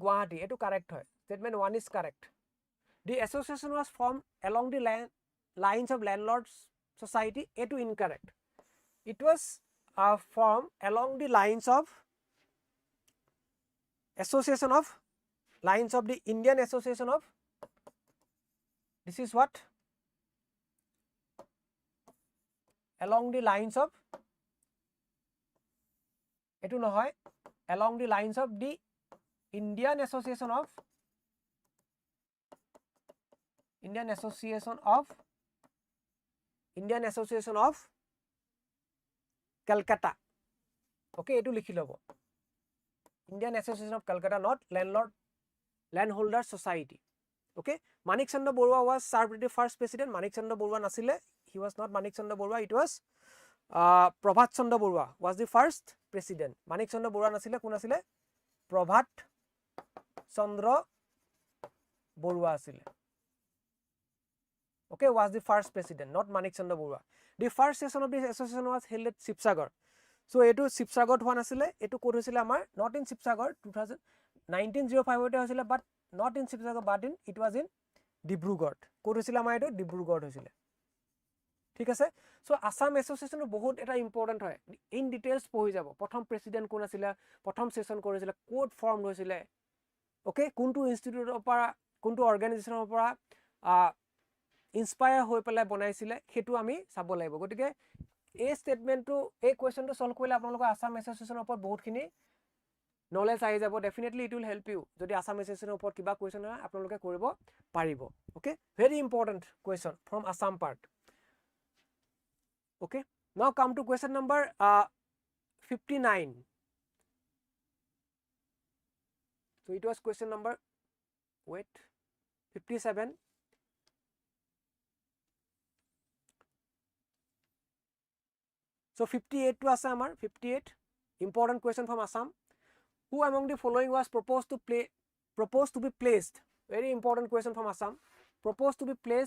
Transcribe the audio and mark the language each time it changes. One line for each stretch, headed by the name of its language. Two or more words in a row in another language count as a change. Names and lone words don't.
English: Guwahati
Assamese: এইটো কাৰেক্ট হয়
English: statement 1 is correct the association was formed along the lines of landlords society
Assamese: এইটো ইনকৰেক্ট
English: it was formed along the lines of association of lines of the Indian association of this is what along the lines of
Assamese: এইটো নহয়
English: along the lines of the Indian association of Calcutta okay
Assamese: এইটো লিখি ল'ব
English: Indian association of Calcutta not landholder society okay Manik Chandra Barua was served the first president Manik Chandra Barua nasile he was not Manik Chandra Barua it was Prabhat Chandra Barua was the first president Manik Chandra Barua
Assamese: nasile kun asile Prabhat Chandra Barua asile
English: okay was the first president not Manik Chandra Barua the first session of this association was held at Shivsagar so
Assamese: এইটো Shivsagar হোৱা আছিলে এইটো ক'ত হৈছিলে আমাৰ
English: not in Shivsagar
Assamese: 1905 ত হৈছিলে
English: but not in Shivsagar but in it was in Dibrugarh
Assamese: ক'ত হৈছিলে আমাৰ এইটো Dibrugarh হৈছিলে ঠিক আছে সো আসাম এছ'চিয়েশ্যন বহুত এটা ইম্পৰ্টেন্ট হয়
English: in details
Assamese: পঢ়ি যাব প্ৰথম প্ৰেসিডেন্ট কোন আছিল প্ৰথম সেশন কৰিছিল কোড ফৰ্ম হৈছিল ওকে কোনটো ইনষ্টিটিউটৰ পৰা কোনটো অৰ্গানাইজেচনৰ পৰা ইনস্পায়াৰ হৈ পেলাই বনাইছিল হেতু আমি চাব লাগিব গতিকে এই স্টেটমেন্টটো এই কোৱেশ্চনটো সলভ কৰিলে আপোনালোকৰ আসাম এছ'চিয়েশ্যনৰ ওপৰত বহুতখিনি নলেজ আহি যাব
English: definitely it will help you
Assamese: যদি আসাম এছ'চিয়েশ্যনৰ ওপৰত কিবা কোৱেশ্চন হয় আপোনালোকে কৰিব পাৰিব ওকে
English: very important question from Assam part okay now come to question number 59 so it was question number wait 57 so 58 to Assam 58 important question from Assam who among the following was proposed to be placed very important question from Assam proposed to be placed